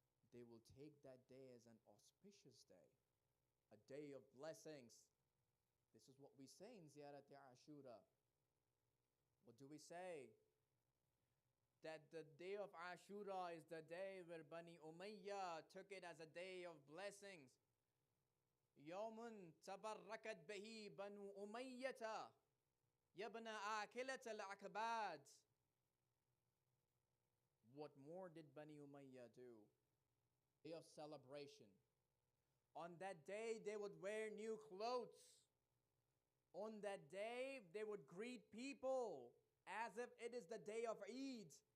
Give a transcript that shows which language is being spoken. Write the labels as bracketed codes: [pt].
[en] They will take that day as an auspicious day, a day of blessings. This is what we say in Ziyarat Ashura. What do we say? That the day of Ashura is the day where Bani Umayyah took it as a day of blessings. [ar] يوم تبركت به بنو أمية يبنى آكلة العكباد. [en] What more did Bani Umayyah do? Day of celebration. On that day they would wear new clothes. On that day they would greet people as if it is the day of Eid.